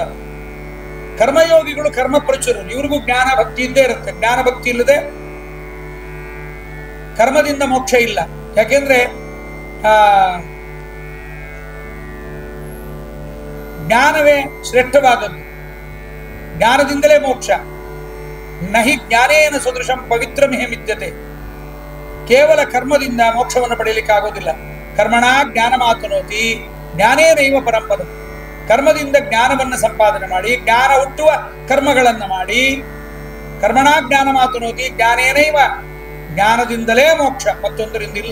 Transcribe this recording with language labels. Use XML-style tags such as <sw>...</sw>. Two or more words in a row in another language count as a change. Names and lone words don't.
<kn>ಕರ್ಮಯೋಗಿಗಳು ಕರ್ಮ ಪ್ರಚುರರು, ಇವ್ರಿಗೂ ಜ್ಞಾನ ಭಕ್ತಿ ಇದ್ದೇ ಇರುತ್ತೆ. ಜ್ಞಾನ ಭಕ್ತಿ ಇಲ್ಲದೆ ಕರ್ಮದಿಂದ ಮೋಕ್ಷ ಇಲ್ಲ. ಯಾಕೆಂದ್ರೆ ಜ್ಞಾನವೇ ಶ್ರೇಷ್ಠವಾದದ್ದು, ಜ್ಞಾನದಿಂದಲೇ ಮೋಕ್ಷ.</kn> <sa>ನಹಿ ಜ್ಞಾನೇನ ಸದೃಶಂ ಪವಿತ್ರಮಿಹ ಮಿದ್ಯತೆ.</sa> <kn>ಕೇವಲ ಕರ್ಮದಿಂದ ಮೋಕ್ಷವನ್ನು ಪಡೆಯಲಿಕ್ಕೆ ಆಗೋದಿಲ್ಲ.</kn> <sa>ಕರ್ಮಣ ಜ್ಞಾನ ಮಾತನೋತಿ ಜ್ಞಾನೇನೈವ ಪರಂಪದ.</sa> <kn>ಕರ್ಮದಿಂದ ಜ್ಞಾನವನ್ನು ಸಂಪಾದನೆ ಮಾಡಿ, ಜ್ಞಾನ ಹುಟ್ಟುವ ಕರ್ಮಗಳನ್ನ ಮಾಡಿ,</kn> <sa>ಕರ್ಮಣ ಜ್ಞಾನ ಮಾತನೋತಿ ಜ್ಞಾನೇನೈವ,</sa> <kn>ಜ್ಞಾನದಿಂದಲೇ ಮೋಕ್ಷ, ಮತ್ತೊಂದರಿಂದಿಲ್ಲ.</kn>